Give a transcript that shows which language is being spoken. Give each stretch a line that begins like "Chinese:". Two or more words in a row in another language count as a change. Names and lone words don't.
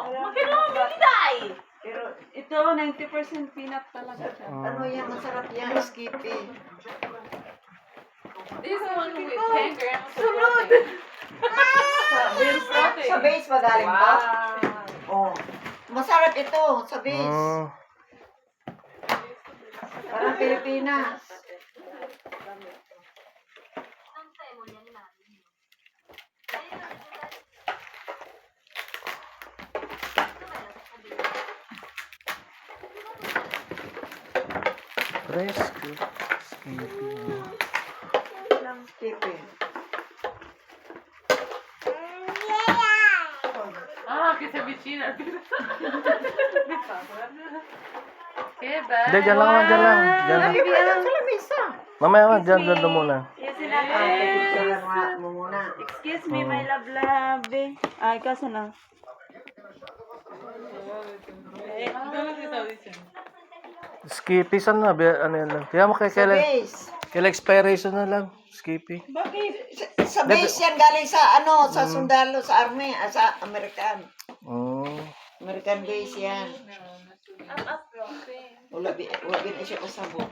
Italian: Ma che nome gli dai?
Filipino: Pero ito, 90% peanut talaga siya. Ano yan? Masarap yan. Skippy.
English: This one with 10 grams of
Filipino: Sunod.
English: protein.
Filipino: Sa base ba galing ba? Oh. Masarap ito. Sa base. Parang Pilipinas.
Italian: Fresco. Skippy. Ah, che si avvicina. Che bello.
Filipino: Hindi, dyan lang. Dyan lang. Sa lamesa. Mamaya, dyan muna. Yes, Picture mo muna.
English: Excuse me, my love.
Filipino: Ay, kaso na.
Italian: Cosa ti stavo dicendo?
Filipino: Skippy, saan na? Ano yan lang? Kaya mo Sa base. kailan expiration na lang. Skippy. Bakit? Sa base yan galing sa ano, sa sundalo, sa army, sa American. American base yan. Wala na siya kasabot.